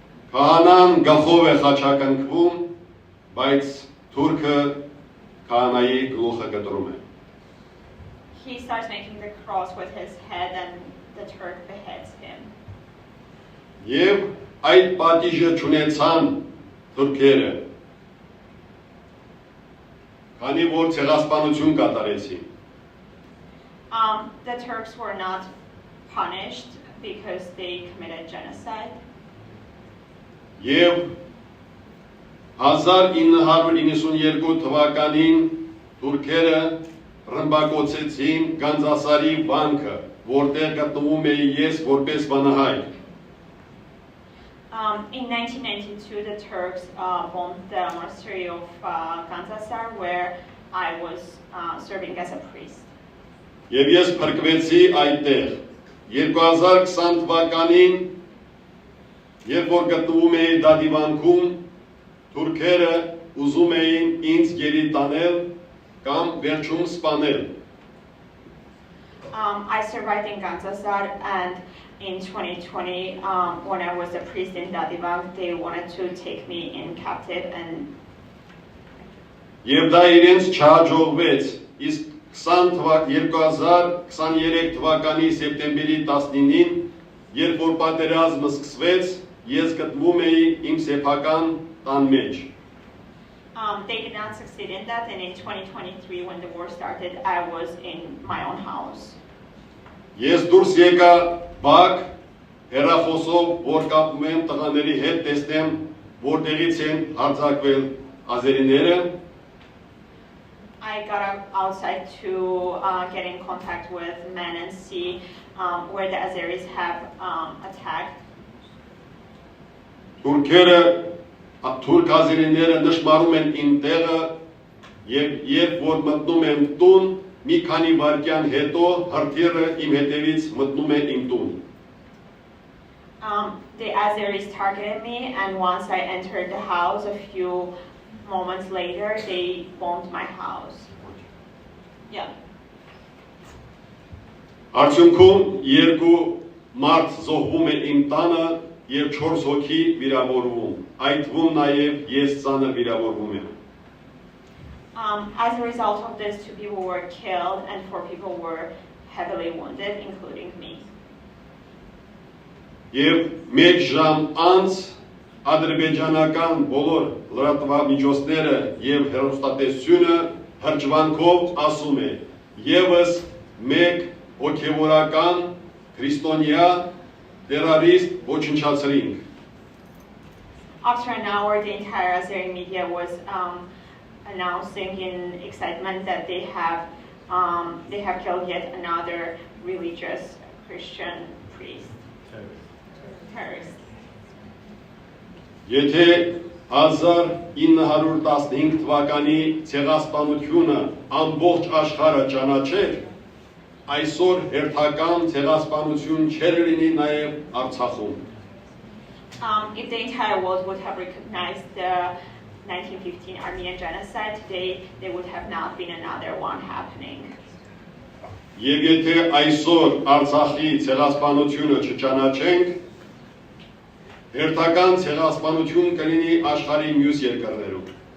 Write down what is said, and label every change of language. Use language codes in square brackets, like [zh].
[hy] Քահանան գլխով է խաչակնկվում, բայց թուրքը քահանայի գլուխը կտրում է։ [en] He starts making the cross with his head, and the Turk beheads him. [hy] Եվ այդ պատիժը չունեցան թուրքերը, քանի որ ցեղասպանություն կատարեցին։ [en] The Turks were not punished because they committed genocide. [hy] Եվ 1992 թվականին թուրքերը ռմբակոծեցին Գանձասարի վանքը, որտեղ գտնվում էի ես որպես վանահայր։ [en] In 1992, the Turks bombed the monastery of Ganzasar, where I was serving as a priest. [hy] Եվ ես փրկվեցի այդտեղ։ 2020 թվականին, երբ որ գտնվում էի դադիվանքում, թուրքերը ուզում էին ինձ գերի տանել կամ վերջում սպանել։ [en] I survived in Ganzasar, and in 2020, when I was a priest in Dadivang, they wanted to take me in captive and. [hy] Եվ դա իրենց չհաջողվեց, իսկ 2023 թվականի սեպտեմբերի 19-ին, երբ որ պատերազմը սկսվեց, ես գտնվում էի իմ սեփական տան մեջ։ [en] They did not succeed in that, and in 2023, when the war started, I was in my own house. [hy] Ես դուրս եկա բակ, հեռախոսով, որ կապում եմ տղաների հետ, տեսնեմ, որտեղից են հարձակվել ազերիները։ [en] I got outside to get in contact with men and see where the Azeris have attacked. [hy] Թուրք ազերիները նշմարում են իմ տեղը եւ երբ որ մտնում եմ տուն, մի քանի վայրկյան հետո հրթիռը իմ հետևից մտնում է իմ տուն։ [en] The Azeris targeted me, and once I entered the house, a few moments later, they bombed my house. Yeah. [hy] Արդյունքում երկու մարդ զոհվում է իմ տանը եւ 4 հոգի վիրավորվում։ Այդ թվում նաեւ ես ծանր վիրավորվում եմ։ [en] As a result of this, 2 people were killed and 4 people were heavily wounded, including me. [hy] Եվ 1 ժամ անց ադրբեջանական բոլոր լրատվամիջոցները եւ հեռուստատեսությունը հրճվանքով ասում է. Եվս 1 հոգեվորական քրիստոնյա terrorist ոչնչացրինք։ [en] After an hour, the entire Azeri media was announcing in excitement that they have killed yet another religious Christian priest. Terrorist. [hy] Եթե 1915 թվականի ցեղասպանությունը ամբողջ աշխարհը ճանաչեր, այսօր հերթական ցեղասպանություն չէր լինի նաև Արցախում։ [en] If the entire world would have recognized the 1915 Armenian genocide, today there would have not been another one happening. [hy] Եվ եթե այսօր Արցախի ցեղասպանությունը չճանաչենք, հերթական ցեղասպանություն կլինի աշխարհի մյուս երկրներում։